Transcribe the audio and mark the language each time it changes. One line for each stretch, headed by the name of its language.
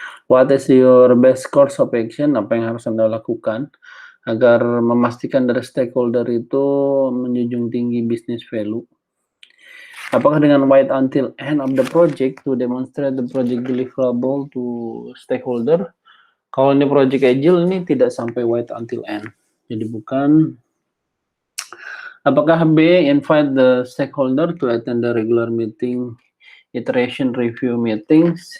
English: What is your best course of action?
Indonesian: Apa yang harus Anda lakukan agar memastikan dari stakeholder itu menjunjung tinggi
English: business value?
Indonesian: Apakah dengan
English: wait until end of the project to demonstrate the project deliverable to stakeholder?
Indonesian: Kalau ini project agile ini tidak sampai
English: wait until end.
Indonesian: Jadi bukan. Apakah B,
English: invite the stakeholder to attend the regular meeting, iteration review meetings?